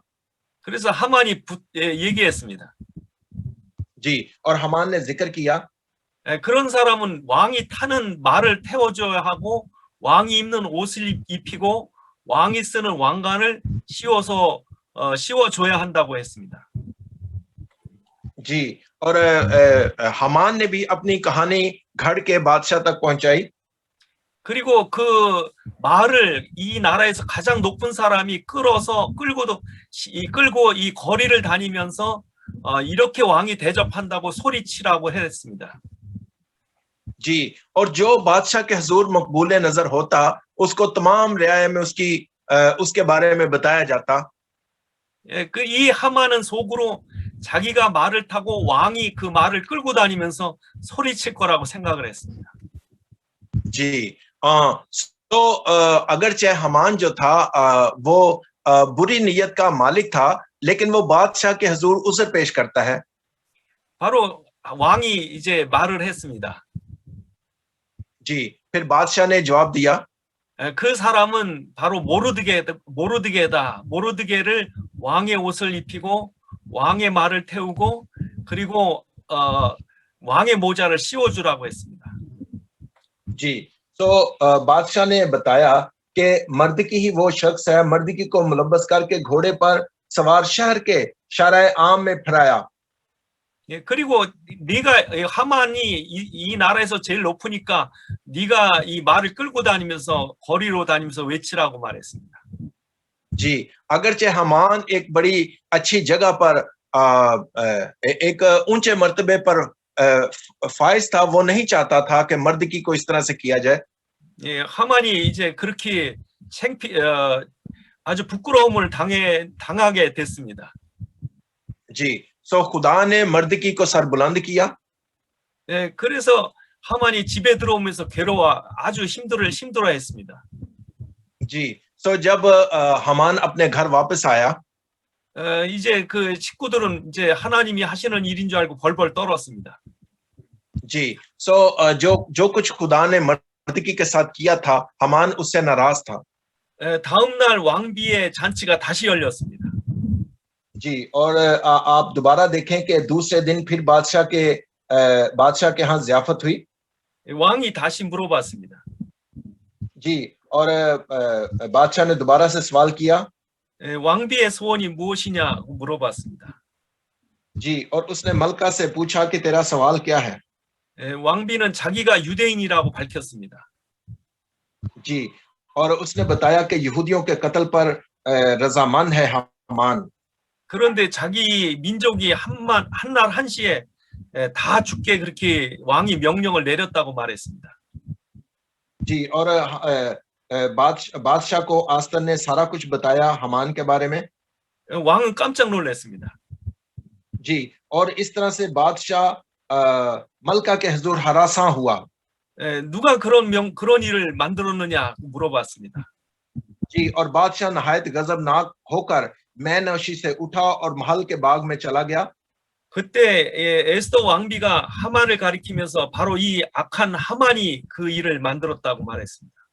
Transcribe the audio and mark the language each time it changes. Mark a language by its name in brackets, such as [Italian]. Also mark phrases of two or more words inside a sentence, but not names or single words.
[Korean] 그래서 하만이 얘기했습니다. [Urdu] جی، اور ہامان نے ذکر کیا. [Korean] 그런 사람은 왕이 타는 말을 태워줘야 하고 왕이 입는 옷을 입히고 왕이 쓰는 왕관을 씌워줘야 한다고 했습니다. [Urdu] جی، اور ہامان نے بھی اپنی کہانی گھڑ کے بادشاہ تک پہنچائی. [Korean] 그리고 그 말을 이 나라에서 가장 높은 사람이 끌고 이 거리를 다니면서 이렇게 왕이 대접한다고 소리치라고 했습니다. [Urdu] جی، اور جو بادشاہ کے حضور مقبول نظر ہوتا اس کو تمام رعایا میں اس کے بارے میں بتایا جاتا. [Korean] 예, 이 하만은 속으로 자기가 말을 타고 왕이 그 말을 끌고 다니면서 소리칠 거라고 생각을 했습니다. [Urdu] جی، تو اگرچہ ہامان جو تھا وہ بری نیت کا مالک تھا، لیکن وہ بادشاہ کے حضور اسے پیش کرتا ہے. [Korean] 바로 왕이 이제 말을 했습니다. [Urdu] جی، پھر بادشاہ نے جواب دیا. [Korean] 그 사람은 바로 모르드게다. 모르드게를 왕의 옷을 입히고 왕의 말을 태우고 그리고 왕의 모자를 씌워주라고 했습니다. [Urdu] جی، تو بادشاہ نے بتایا کہ مردکی ہی وہ شخص ہے، مردکی کو ملبس کر کے گھوڑے پر سوار شہر کے شارع عام میں پھرایا. [Korean] 예, 그리고 네가 하만이 이 나라에서 제일 높으니까 네가 이 말을 끌고 다니면서 거리로 다니면서 외치라고 말했습니다. [Urdu] جی، اگرچہ ہامان ایک بڑی اچھی جگہ پر ایک اونچے مرتبے پر فائز تھا، وہ نہیں چاہتا تھا کہ مردکی کو اس طرح سے کیا جائے. [Korean] 예, 하만이 이제 그렇게 아주 부끄러움을 당하게 됐습니다. [Urdu] جی، سو خدا نے مردکی کو سربلند کیا. [Korean] 예, 그래서 하만이 집에 들어오면서 아주 힘들어했습니다. [Urdu] جی، سو جب ہامان اپنے گھر واپس آیا, [Korean] 이제 그 식구들은 이제 하나님이 하시는 일인 줄 알고 벌벌 떨었습니다. [Urdu] جی، سو جو کچھ خدا نے مردکی کے ساتھ کیا تھا، ہامان اس سے ناراض تھا. [Korean] 다음 날 왕비의 잔치가 다시 열렸습니다. [Urdu] جی، اور آپ دوبارہ دیکھیں کہ دوسرے دن پھر بادشاہ کے یہاں ضیافت ہوئی. [Korean] 왕이 다시 물어봤습니다. [Urdu] جی، اور بادشاہ نے دوبارہ سے سوال کیا. [Korean] 왕비의 소원이 무엇이냐고 물어봤습니다. [Urdu] جی، اور اس نے ملکہ سے پوچھا کہ تیرا سوال کیا ہے. [Korean] 왕비는 자기가 유대인이라고 밝혔습니다. [Urdu] جی، اور اس نے بتایا کہ یہودیوں کے قتل پر رضامند ہے ہامان. [Korean] 그런데 자기 민족이 한날 한시에 다 죽게 그렇게 왕이 명령을 내렸다고 말했습니다. [Urdu] جی، اور بادشاہ کو آستر نے سارا کچھ بتایا ہامان کے بارے میں. [Korean] 왕은 깜짝 놀랐습니다. [Urdu] جی، اور اس طرح سے بادشاہ ملکہ کے حضور ہراساں ہوا. [Korean] 누가 그런 일을 만들었느냐 물어봤습니다. [Urdu] جی، اور بادشاہ نہایت غضبناک ہو کر مے نوشی سے اٹھا اور محل کے باغ میں چلا گیا. [Korean] 그때 에스더 왕비가 하만을 가리키면서 바로 이 악한 하만이 그 일을 만들었다고 말했습니다.